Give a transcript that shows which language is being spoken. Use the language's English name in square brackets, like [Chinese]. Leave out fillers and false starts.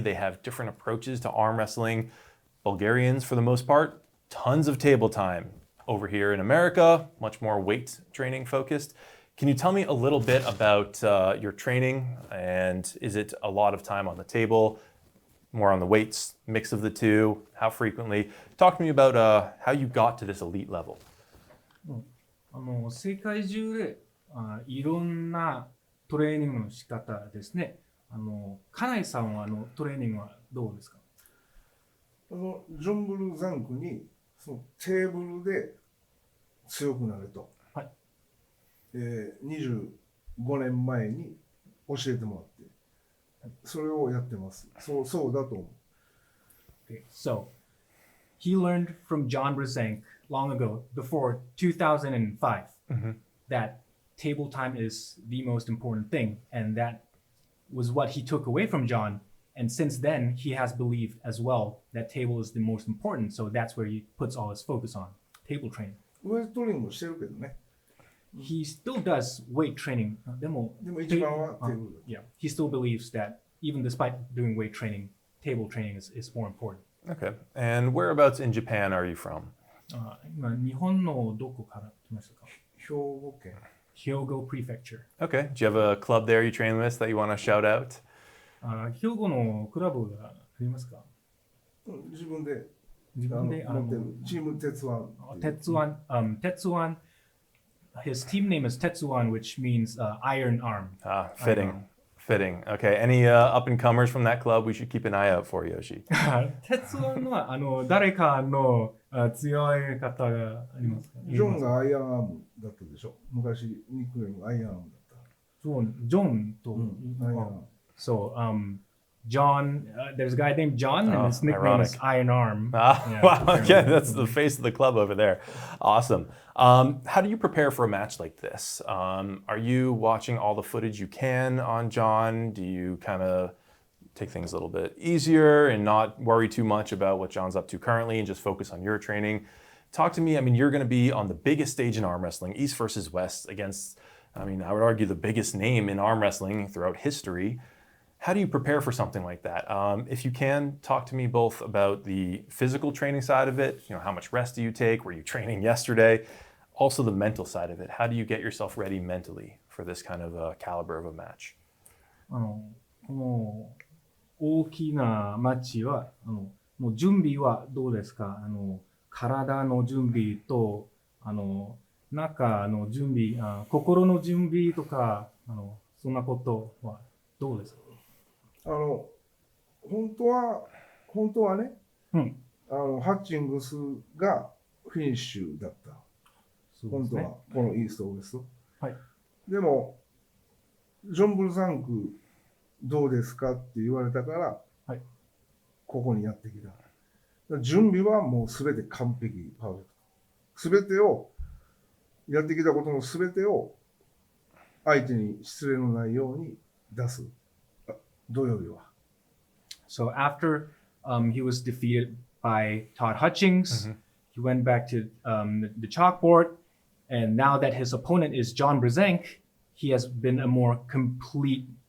[English] They have different approaches to arm wrestling. Bulgarians, for the most part, tons of table time. Over here in America, much more weight training focused. Can you tell me a little bit about your training, and is it a lot of time on the table, more on the weights, mix of the two, how frequently? Talk to me about how you got to this elite level. [Japanese] 世界中でいろんなトレーニングの仕方ですね。カナイさんはトレーニングはどうですか？ジョン・ブルザンクにそのテーブルで強くなれと、はい 25年前に教えてもらって、それをやってます。そうだと思う。 [English] Okay, so he learned from John Brzenk long ago, before 2005, that table time is the most important thing, and that was what he took away from John. And since then, he has believed as well that table is the most important, so that's where he puts all his focus on, table training. [Japanese] ウエイトトレーニングもしてるけどね。 [English] He still does weight training. [Japanese] でも一番はテーブル。 [English] Yeah, he still believes that even despite doing weight training, table training is more important. Okay. And whereabouts in Japan are you from? [Japanese] 今日本のどこから来ましたか？兵庫県。 [English] Hyogo Prefecture. Okay. Do you have a club there you train with that you want to shout out? [Japanese] 兵庫のクラブがありますか？自分で自分で持ってるチーム鉄腕。 [English] Tetsuan. His team name is Tetsuan, which means iron arm. Fitting. Fitting. Okay. Any up and comers from that club we should keep an eye out for, Yoshi? [Japanese] 鉄腕は誰かの強い方がありますか？ジョンがアイアンアームだったでしょ。昔ニックネームアイアンアームだった。そう、ジョンと、アイアンアーム。 [English] So, John, there's a guy named John, and his nickname ironic. is Iron Arm. Wow. Okay. That's the face of the club over there. Awesome. How do you prepare for a match like this? Are you watching all the footage you can on John? Do you kind of take things a little bit easier and not worry too much about what John's up to currently and just focus on your training? Talk to me. I mean, you're going to be on the biggest stage in arm wrestling, East versus West, against, I would argue the biggest name in arm wrestling throughout history. How do you prepare for something like that? If you can, talk to me both about the physical training side of it, how much rest do you take? Were you training yesterday? Also the mental side of it. How do you get yourself ready mentally for this kind of caliber of a match? [Japanese] この大きなマッチはもう準備はどうですか？体の準備と中の準備、心の準備とかそんなことはどうですか？本当はね、ハッチングスがフィニッシュだった。本当はこのイーストウエスト。はい。でもジョン・ブルザンクどうですかって言われたから、はい、ここにやってきた。準備はもうすべて完璧、パーフェクト。すべてをやってきたことのすべてを相手に失礼のないように出す。土曜日は。 [English] So after he was defeated by Todd Hutchings, he went back to the chalkboard, and now that his opponent is John Brzenk, he has been a more complete.